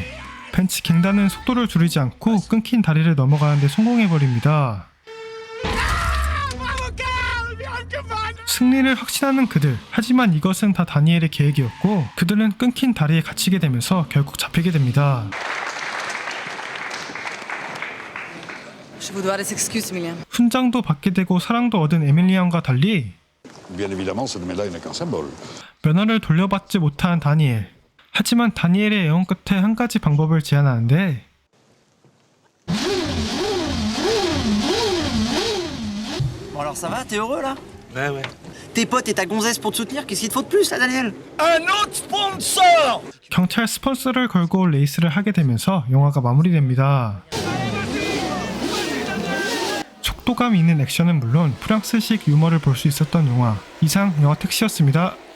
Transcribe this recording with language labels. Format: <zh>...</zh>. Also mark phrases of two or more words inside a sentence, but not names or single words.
<ko>벤츠 갱단은 속도를 줄이지 않고 끊긴 다리를 넘어가는 데 성공해버립니다. 승리를 확신하는 그들. 하지만 이것은 다 다니엘의 계획이었고 그들은 끊긴 다리에 갇히게 되면서 결국 잡히게 됩니다.</ko> <fr>Je vous dois des excuses, Emilien.</fr> <ko>훈장도 받게 되고 사랑도 얻은 에밀리 양과 달리</ko> <fr>Bien évidemment, cette médaille n'est qu'un symbole.</fr> <ko>면허를 돌려받지 못한 다니엘. 하지만 다니엘의 애원 끝에 한 가지 방법을 제안하는데</ko> <fr>Bon alors ça va, t'es heureux là? Ouais, ouais. Tes potes et ta gonzesse pour te soutenir, qu'est-ce qu'il te faut de plus là, Daniel? Un autre sponsor!</fr> <ko>경찰 스폰서를 걸고 레이스를 하게 되면서 영화가 마무리됩니다. 속도감이 있는 액션은 물론 프랑스식 유머를 볼 수 있었던 영화. 이상 영화 택시였습니다.</ko>